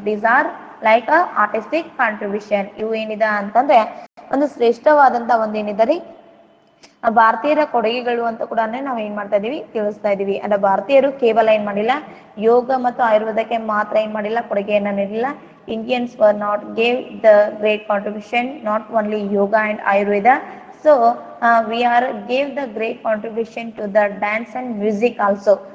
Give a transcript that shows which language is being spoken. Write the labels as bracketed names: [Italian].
[English] These are like a artistic contribution. [Kannada] ಇವು ಏನಿದೆ ಅಂತಂದ್ರೆ ಒಂದು ಶ್ರೇಷ್ಠವಾದಂತ ಒಂದು ಏನಿದೆ ಭಾರತೀಯರ ಕೊಡುಗೆಗಳು ಅಂತ ಕೂಡ ನಾವು ಏನ್ ಮಾಡ್ತಾ ಇದೀವಿ ತಿಳಿಸ್ತಾ ಇದೀವಿ. ಅಂದ್ರೆ ಭಾರತೀಯರು ಕೇವಲ ಏನ್ ಮಾಡಿಲ್ಲ ಯೋಗ ಮತ್ತು ಆಯುರ್ವೇದಕ್ಕೆ ಮಾತ್ರ ಏನ್ ಮಾಡಿಲ್ಲ ಕೊಡುಗೆಯನ್ನ ನೀಡಿಲ್ಲ. [English] Indians were not gave the great contribution, not only yoga and ayurveda. So we are gave the great contribution to the dance and music also.